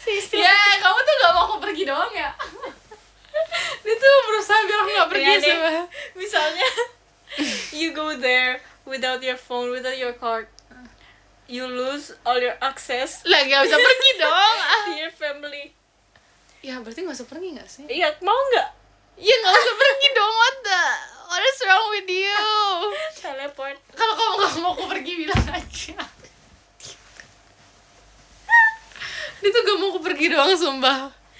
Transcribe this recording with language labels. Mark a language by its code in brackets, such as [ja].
[id] Ya, kamu tuh gak mau aku pergi doang ya? Dia tuh berusaha biar aku gak pergi Iya deh. sama. [en] Misalnya you go there without your phone, without your card, you lose all your access [id] Lah gak bisa pergi dong. [en] to your family. [id] Ya berarti gak usah pergi gak sih? Iya, mau nggak? Ya gak usah pergi dong, what is wrong with you? [en] Teleport. [id] Kalau kamu gak mau aku pergi bilang aja. Dia tuh gak mau aku pergi doang sumpah.